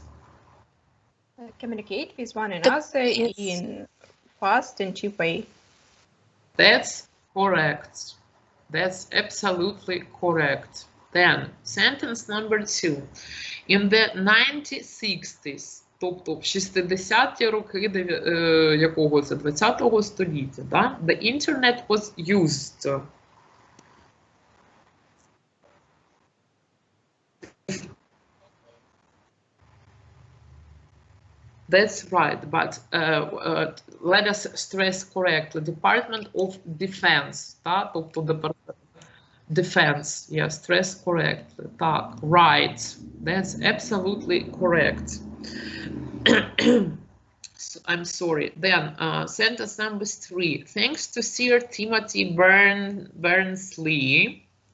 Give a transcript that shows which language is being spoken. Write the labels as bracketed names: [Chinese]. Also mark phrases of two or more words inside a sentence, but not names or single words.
[English] Communicate with one another in fast and cheap way. That's correct. That's absolutely correct. Then sentence number 2. In the 1960s, [Ukrainian] тобто в 60-ті роки якого це 20-го століття, да? [English] The internet was used. That's right, but let us stress correctly. Department of Defense, [Ukrainian] так? Тобто [English] Defense, yeah, stress correctly. Так, right, that's absolutely correct. So, I'm sorry. Then sentence number 3. Thanks to Sir Timothy Berners-Lee,